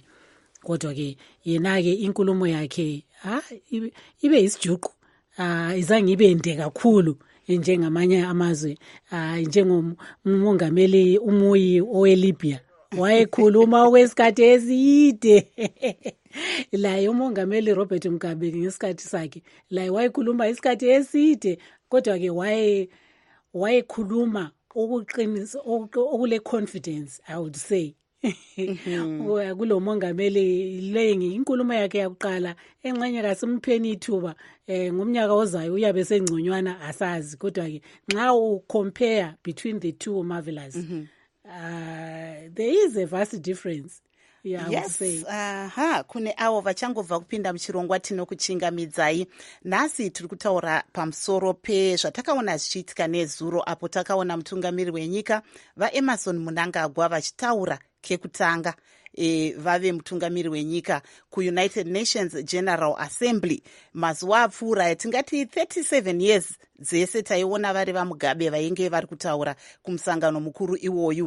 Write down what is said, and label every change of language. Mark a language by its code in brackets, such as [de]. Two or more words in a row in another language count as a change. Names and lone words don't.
[nd] Kodwa ke yena ke inkulumo yakhe ibe isijuqu izange ibe inde kakhulu njengamanye amazwe njengomongameli umuyi oweLibya wayekhuluma okwesikhathi eside laye umongameli Robert Mugabe ngesikhathi sakhe laye wayekhuluma isikhathi eside kodwa-ke wayekhuluma okuqinisa okule [en] confidence I would say [nd] kulo mongameli lengi inkulumo yakhe yakuqala engxenye kasimpheni ithuba ngomnyaka ozayo uyabe sengconywana asazi kodwa-ke nxa ucompare [en] between the two marvelous there is a vast difference. Yeah, yes, [sn] kune avo vachangobva kupinda muchirongwa tinokuchingamidzai. Nhasi tiri kutaura pamusoro pezvatakaona zvichiitika nezuro apo takaona mutungamiri wenyika vaEmerson Mnangagwa vachitaura kekutanga vave mutungamiri wenyika kuUnited Nations General Assembly mazuva apfuura tingati 37 years dzese taiona vari vaMugabe vainge vari kutaura kumusangano mukuru iwoyu.